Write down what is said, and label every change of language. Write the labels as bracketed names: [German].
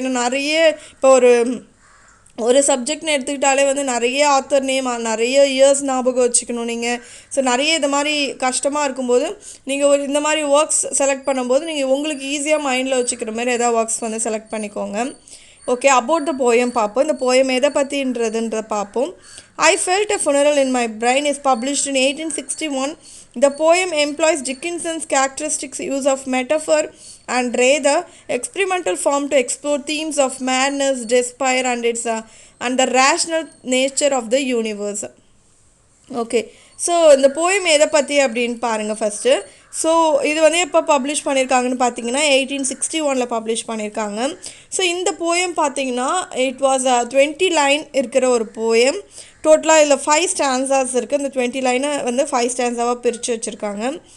[Tamil] ஏன்னா நிறைய இப்போ ஒரு சப்ஜெக்ட்னு எடுத்துக்கிட்டாலே வந்து நிறைய ஆத்தர் நேம் நிறைய இயர்ஸ் ஞாபகம் வச்சுக்கணும் நீங்கள். ஸோ நிறைய இது மாதிரி கஷ்டமாக இருக்கும்போது நீங்கள் இந்த மாதிரி ஒர்க்ஸ் செலக்ட் பண்ணும்போது நீங்கள் உங்களுக்கு ஈஸியாக மைண்டில் வச்சுக்கிற மாதிரி எதாவது ஒர்க்ஸ் வந்து செலக்ட் பண்ணிக்கோங்க. ஓகே, அபவுட் த போயம் பார்ப்போம். இந்த போயம் எதை பற்றின்றதுன்றத பார்ப்போம். [English] I felt a funeral in my brain is published in 1861. The poem employs Dickinson's characteristic use of metaphor and rather experimental form to explore themes of madness, despair and the rational nature of the universe. [Tamil] Okay, so இந்த poem எதை பற்றி அப்படின்னு பாருங்கள் first. So இது வந்து எப்போ publish பண்ணியிருக்காங்கன்னு பார்த்தீங்கன்னா 1861 பப்ளிஷ் பண்ணியிருக்காங்க. ஸோ இந்த போயம் பார்த்தீங்கன்னா இட் வாஸ் 20 லைன் இருக்கிற ஒரு போயம். டோட்டலாக இதில் 5 ஸ்டான்ஸாஸ் இருக்குது. இந்த 20 லைனை வந்து 5 ஸ்டான்ஸாவாக பிரித்து வச்சுருக்காங்க.